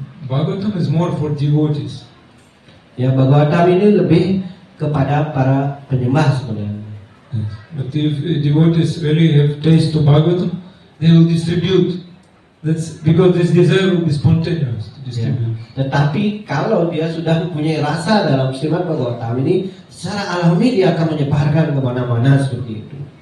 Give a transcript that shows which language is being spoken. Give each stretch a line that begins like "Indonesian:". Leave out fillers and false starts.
English: Bhagavatam is more for devotees.
Indonesian: Ya, Bhagavatam ini lebih kepada para penyembah sebenarnya.
English: But if devotees really have taste to Bhagavatam, they will distribute. That's because this desire will be spontaneous to
Indonesian: Ya.
English: distribute.
Indonesian: Tetapi kalau dia sudah mempunyai rasa dalam Srimad Bhagavatam ini, secara alami dia akan menyebarkan kemana-mana seperti itu.